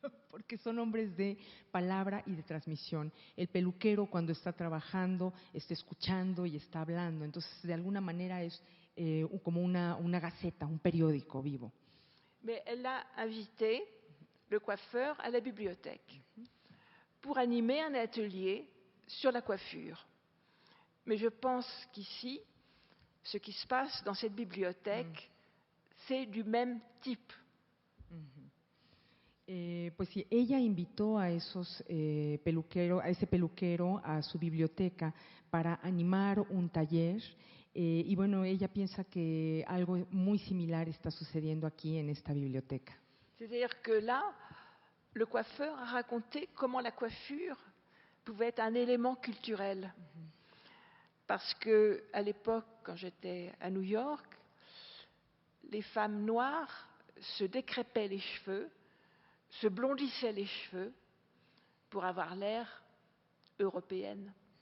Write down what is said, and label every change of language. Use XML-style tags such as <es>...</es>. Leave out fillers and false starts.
<es>Porque son hombres de palabra y de transmisión. El peluquero cuando está trabajando, está escuchando y está hablando. Entonces, de alguna manera es como una gaceta, un periódico vivo.</es> <fr>Mais elle a invité le coiffeur à la bibliothèque pour animer un atelier sur la coiffure. Mais je pense qu'ici, ce qui se passe dans cette bibliothèque, c'est du même type.</fr> <es>Pues sí, ella invitó a ese peluquero a su biblioteca para animar un taller y bueno, ella piensa que algo muy similar está sucediendo aquí en esta biblioteca.</es> <fr>C'est-à-dire que là, le coiffeur a raconté comment la coiffure pouvait être un élément culturel. Parce que à l'époque, quand j'étais à New York, les femmes noires se décrépaient les cheveux, se blondissaient les cheveux pour avoir l'air européenne.</fr>